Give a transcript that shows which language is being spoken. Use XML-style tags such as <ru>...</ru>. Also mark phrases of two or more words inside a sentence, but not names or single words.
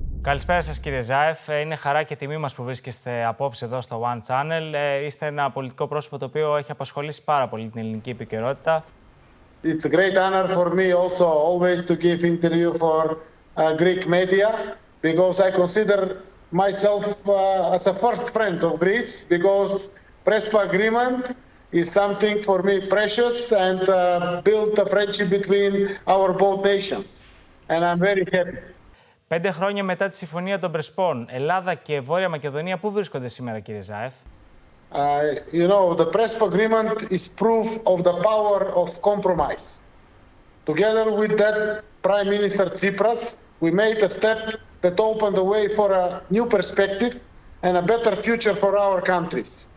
<el>Καλησπέρα σας κύριε Ζάεφ. Είναι χαρά και τιμή μας που βρίσκεστε απόψε εδώ στο One Channel. Είστε ένα πολιτικό πρόσωπο το οποίο έχει απασχολήσει πάρα πολύ την ελληνική επικαιρότητα.</el> <en>It's a great honor for me also always to give interview for Greek media because I consider myself as a first friend of Greece because Prespa agreement is something for me precious and built a friendship between our both nations and I'm very happy.</en> <el>5 χρόνια μετά τη Συμφωνία των Πρεσπών, Ελλάδα και Βόρεια Μακεδονία, πού βρίσκονται σήμερα κύριε Ζάεφ?</el> <en>You know, the Prespa agreement is proof of the power of compromise. Together with that Prime Minister Tsipras, we made a step that opened the way for a new perspective and a better future for our countries.</en>